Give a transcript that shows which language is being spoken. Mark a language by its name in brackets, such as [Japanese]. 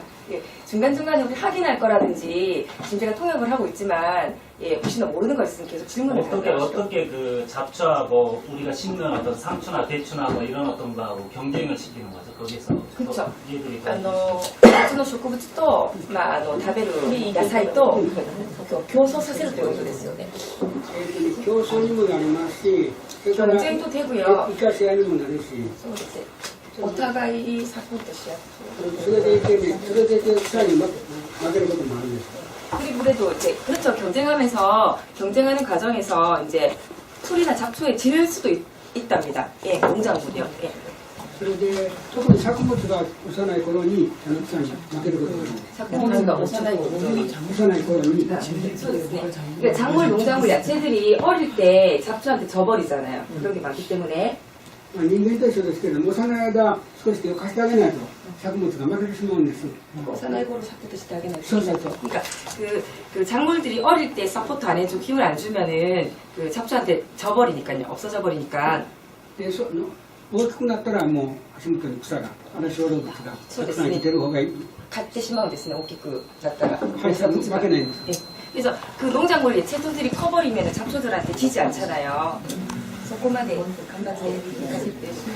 [Korean] 예, 중간중간에 우리 확인할 거라든지 지금 제가 통역을 하고 있지만 혹시나 모르는 거 있으면 계속 질문을 어떻게 그 잡초하고 우리가 심는 어떤 상추나 대추나 뭐 이런 어떤 거하고 경쟁을 시키는 거죠 거기서. 그렇죠. 얘들이 [Japanese] 夏の植物と、食べる野菜と競争させるということですよね。競争にもなりますし、 [Korean] 경쟁도 되고요. [Japanese] 生かし合いにもなるし。そうです。お互いサポートし合って。それでいて草に負けることもあるんです。 [Korean] 그리고 그래도 이제 그렇죠. 경쟁하는 과정에서 이제 풀이나 잡초에 지를 수도 있답니다. 예, 농작물이요. 예. [Japanese] それで特に作物が幼い頃に草に負けることがある。 [Korean] 작물가 [Japanese] 幼い頃に. [Korean] 그러니까 작물, 농작물, 야채들이 어릴 때 잡초한테 져버리잖아요. 그런 게 많기 때문에. [Japanese] 人間と一緒ですけれども、幼い間少し手を貸してあげないと作物が負けてしまうんです。幼い頃 [Korean] 사포트 [Japanese] してあげないと. [Korean] 그러니까 그 작물들이 어릴 때 사포트 안 해주고 힘을 안 주면은 그 잡초한테 져버리니까요. 없어져 버리니까. [Japanese] 大きくなったらもう足元に草が小動物がたくさん生きてる方がいい。 [Korean] 갖게 심으면 [Japanese] ですね.大きくなったら. 負けないんです。 [Korean] 그래서 그 농작물 채소들이 커버리면 잡초들한테 지지 않잖아요. [Japanese] そこまで頑張っていかせて。